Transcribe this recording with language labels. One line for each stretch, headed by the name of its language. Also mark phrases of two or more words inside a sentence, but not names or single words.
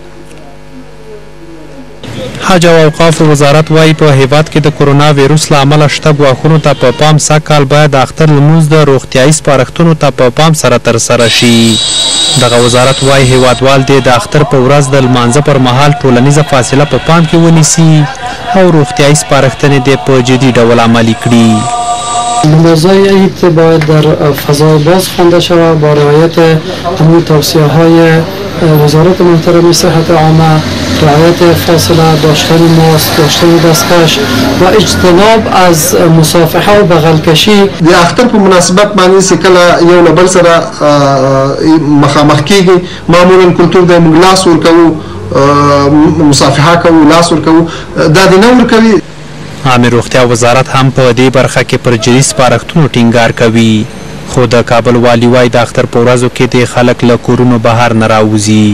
Pashto: حج او اوقاف وزارت وایي په هیواد کې د کرونا ویروس له امله شته ګواښونو ته په پام سږ باید د اختر لمونځ د روغتیایي سپارښتنو ته په پام سره ترسره شي. دغه وزارت وایي هیوادوال دې د اختر په ورځ د لمانځه پر مهال ټولنیزه فاصله په پام کې ونیسي او روغتیایي سپارښتنې دې په جدي ډول عملي کړي.
Persian: نمازهای عید باید در فضای باز خوانده شود با رعایت همون توصیه های وزارت محترم صحت عامه، رعایت فاصله، داشتن ماسک، داشتن دستکش و اجتناب از مصافحه و بغل کشی.
Pashto: د اختر په مناسبت باندې چې کله یو له بل سره مخامخ کیږي معمولا کلتور د موږ لاس ورکوو، مصافحه کوو، لاس ورکوو، دا د نه ورکوي. عامه روغتیا وزارت هم په دې برخه کې پر جدي سپارښتنو ټینګار کوي، خو د کابل والي وایي د اختر په ورځو کې د خلک له کورونو بهر نه راوځي.